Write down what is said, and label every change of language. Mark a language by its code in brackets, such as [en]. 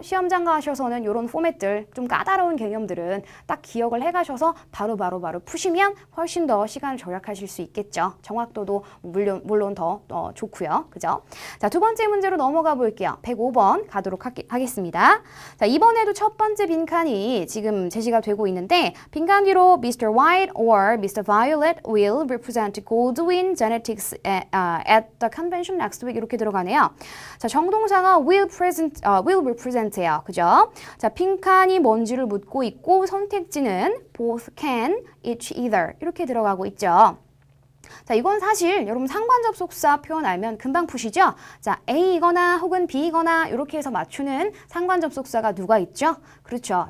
[ko] 시험장 가셔서는 이런 포맷들 좀 까다로운 개념들은 딱 기억을 해가셔서 바로 푸시면 훨씬 더 시간을 절약하실 수 있겠죠. 정확도도 물론 더 좋고요. 그죠? 자, 두 번째 문제로 넘어가 볼게요. 105번 가도록 하겠습니다. 자, 이번에도 첫 번째 빈칸이 지금 제시가 되고 있는데 빈칸 뒤로 Mr. [en] White or Mr. Violet will represent Goldwyn Genetics at the convention next week [ko] 이렇게 들어가네요. 자, 정동사가 will represent예요. 그죠? 자, 빈칸이 뭔지를 묻고 있고 선택지는 both, can, each, either 이렇게 들어가고 있죠. 자, 이건 사실 여러분 상관접속사 표현 알면 금방 푸시죠? 자, A이거나 혹은 B이거나 이렇게 해서 맞추는 상관접속사가 누가 있죠? 그렇죠.